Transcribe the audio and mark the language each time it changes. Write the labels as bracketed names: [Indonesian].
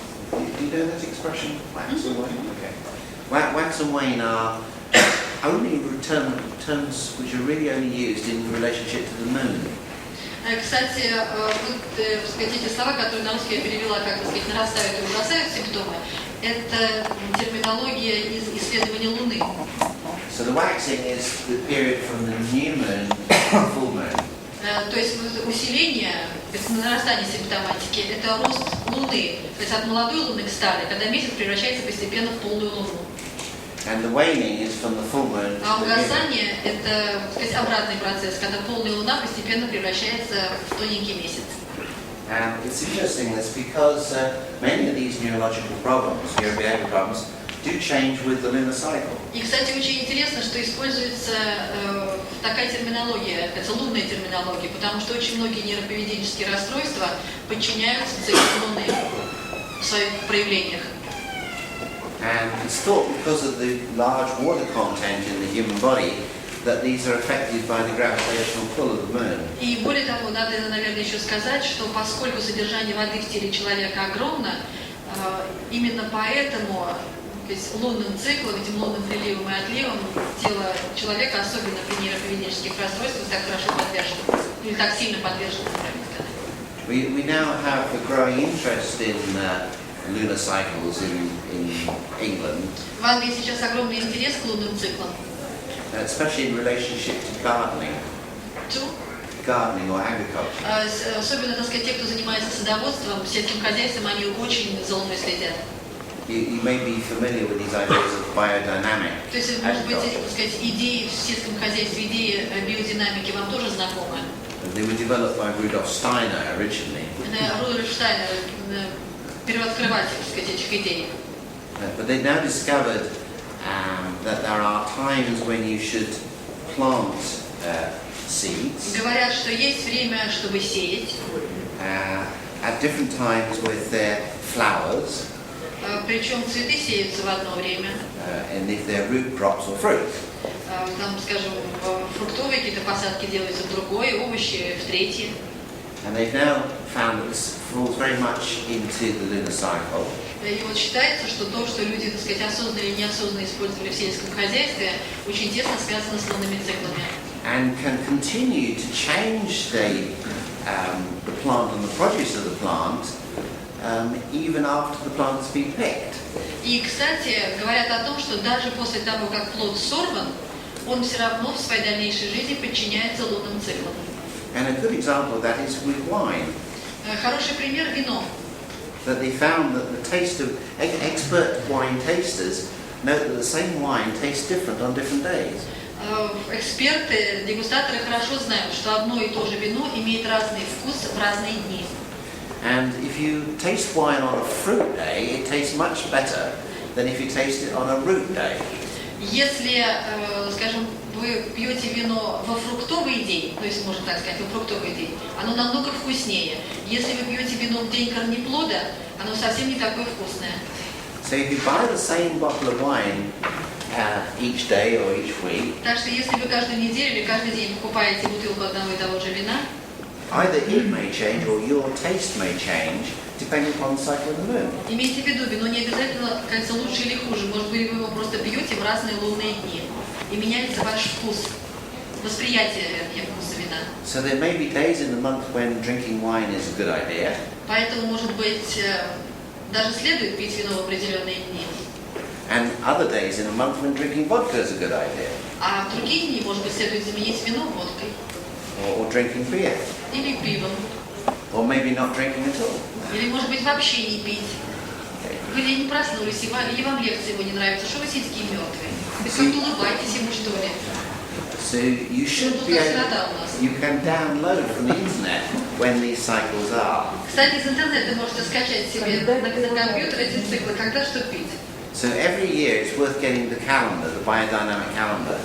[English] Do you know that expression, wax and wane? Okay. Wax and wane are only terms which are really only used in relationship to the moon. [Russian] Кстати, вот, так сказать, эти слова, которые на русский я перевела, как, так сказать, нарастают и ужасают симптомы, это терминология из исследования Луны. [English] So the waxing is the period from the new moon to the full moon. [Russian] То есть усиление, нарастание симптоматики, это рост Луны, то есть от молодой Луны к старой, когда месяц превращается постепенно в полную Луну. [English] And the waning is from the full moon. [Russian] А угасание – это, так сказать, обратный процесс, когда полная Луна постепенно превращается в тоненький месяц. [English] And it's interesting this because many of these neurological problems, neurobehavioral problems, do change with the lunar cycle. [Russian] И, кстати, очень интересно, что используется такая терминология, это лунная терминология, потому что очень многие нейроповеденческие расстройства подчиняются циклу Луны в своих проявлениях. [English] And it's thought because of the large water content in the human body that these are affected by the gravitational pull of the moon. [Russian] И более того, надо, наверное, еще сказать, что поскольку содержание воды в теле человека огромно, именно поэтому, то есть лунным циклом, этим лунным приливом и отливом тело человека, особенно при нейроповеденческих расстройствах, так хорошо подвержено, или так сильно подвержено, правильно сказать. [English] We now have a growing interest in lunar cycles in England. [Russian] В Англии сейчас огромный интерес к лунным циклам. [English] Especially in relationship to gardening. Gardening or agriculture. [Russian] Особенно, так сказать, те, кто занимается садоводством, сельским хозяйством, они очень за Луной следят. [English] You may be familiar with these ideas of biodynamic. [Russian] То есть, может быть, так сказать, идеи в сельском хозяйстве, идеи биодинамики вам тоже знакомы? [English] They were developed by Rudolf Steiner originally. [Russian] Рудольф Штайнер, первооткрыватель, так сказать, этих идей. [English] But they now discovered that there are times when you should plant seeds. [Russian] Говорят, что есть время, чтобы сеять. [English] At different times with their flowers. [Russian] Причем цветы сеются в одно время. [English] And if they're root crops or fruit. [Russian] Там, скажем, фруктовые какие-то посадки делаются в другой, овощи в третьей. [English] And they've now found that this falls very much into the lunar cycle. [Russian] И вот считается, что то, что люди, так сказать, осознанно или неосознанно использовали в сельском хозяйстве, очень тесно связано с лунными циклами. [English] And can continue to change the the plant and the produce of the plant, even after the plant has been picked. [Russian] И, кстати, говорят о том, что даже после того, как плод сорван, он все равно в своей дальнейшей жизни подчиняется лунным циклам. [English] And a good example of that is with wine. [Russian] Хороший пример – вино. [English] That they found that the taste of expert wine tasters note that the same wine tastes different on different days. [Russian] Эксперты, дегустаторы хорошо знают, что одно и то же вино имеет разный вкус в разные дни. [English] And if you taste wine on a fruit day, it tastes much better than if you taste it on a root day. [Russian] Если, скажем, вы пьете вино во фруктовый день, то есть, можно так сказать, во фруктовый день, оно намного вкуснее. Если вы пьете вино в день корнеплода, оно совсем не такое вкусное. [English] So if you buy the same bottle of wine each day or each week, [Russian] Так что если вы каждую неделю или каждый день покупаете бутылку одного и того же вина, [English] either it may change or your taste may change depending upon the cycle of the moon. [Russian] имейте в виду, вино не обязательно, кажется, лучше или хуже. Может быть, вы его просто пьете в разные лунные дни. И меняется ваш вкус, восприятие, вернее, вкуса вина. [English] So there may be days in the month when drinking wine is a good idea. [Russian] Поэтому, может быть, даже следует пить вино в определенные дни. [English] And other days in a month when drinking vodka is a good idea. [Russian] А в другие дни, может быть, следует заменить вино водкой. [English] Or drinking beer. [Russian] Или пивом. [English] Or maybe not drinking at all. [Russian] Или, может быть, вообще не пить. Вы не проснулись, и вам лекция его не нравится. Что вы сидите такие мертвые? Вы как-то улыбаетесь ему, что ли? [English] So you should be able, you can download from the internet when these cycles are. [Russian] Кстати, из интернета вы можете скачать себе на компьютер эти циклы, когда что пить. [English] So every year it's worth getting the calendar, the biodynamic calendar.